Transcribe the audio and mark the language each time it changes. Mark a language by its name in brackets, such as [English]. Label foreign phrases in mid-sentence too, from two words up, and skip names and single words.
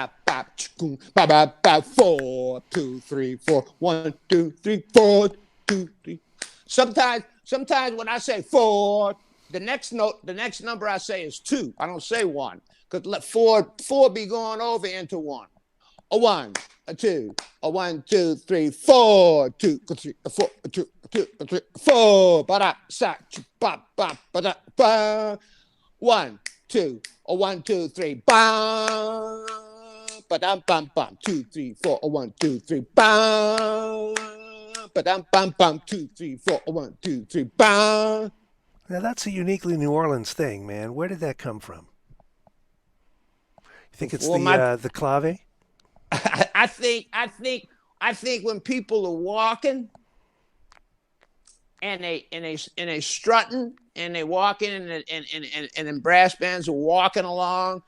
[English] 4, 2, 3, 4, 1, 2, 3, 4, 2, 3. Sometimes when I say 4, the next number I say is 2. I don't say 1, because let 4 be going over into 1. A 1, a 2, a 1, 2, 3, 4, 2, 3, 4, 2, 3, 4. Ba sa ba ba ba ba. 1, 2, a 1, 2, 3, ba. Ba-dum, bum, bum, 2, 3, 4, 1, 2, 3, bum. Ba-dum, bum, bum, 2, 3, 4, 1, 2, 3, bum. Now that's a uniquely New Orleans thing, man. Where did that come from? You think it's the clave? I think when people are walking and they strutting and they walking and then brass bands are walking along.